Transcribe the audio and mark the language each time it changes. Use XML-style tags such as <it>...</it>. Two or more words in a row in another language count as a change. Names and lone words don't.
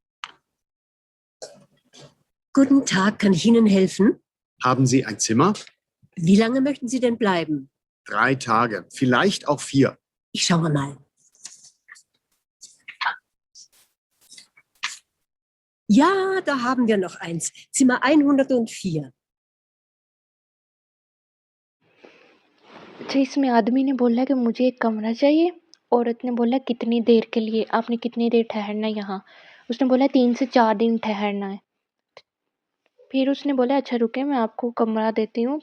<de>Guten Tag, kann ich Ihnen helfen? Haben Sie ein Zimmer? Wie lange möchten Sie denn bleiben? 3 Tage, vielleicht auch 4. Ich schaue mal. Ja, da haben wir noch eins. Zimmer 104.</de> <hi>अच्छा, इसमें आदमी ने बोला कि मुझे एक कमरा चाहिए। औरत ने बोला कितनी देर के लिए, आपने कितनी देर ठहरना है यहाँ। उसने बोला 3 से 4 दिन ठहरना है। फिर उसने बोला अच्छा रुके, मैं आपको कमरा देती हूँ।</hi>